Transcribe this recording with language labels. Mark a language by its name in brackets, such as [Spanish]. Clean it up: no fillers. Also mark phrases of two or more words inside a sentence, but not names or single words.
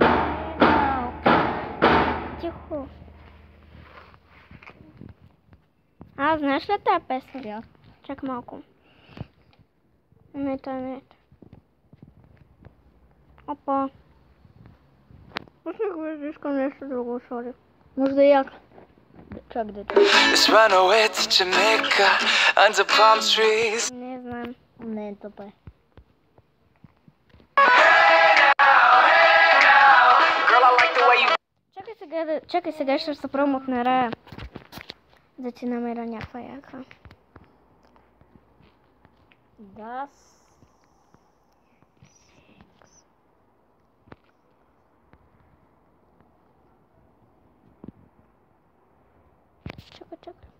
[Bulgarian] Тихо. Знаеш ли тази песен? Да. Чакай малко. Не, това не е. Опа. Пусни го, искам нещо друго, сори. Може да як. Чак да те. [English] Let's run away to Jamaica under palm trees. [Bulgarian] Не знам. Не е тъпа. [English] Girl, I like the way you... [Bulgarian] Чакай сега ще се пробвам от нарая. Да ти намеря някаква яка. Да. Чакай.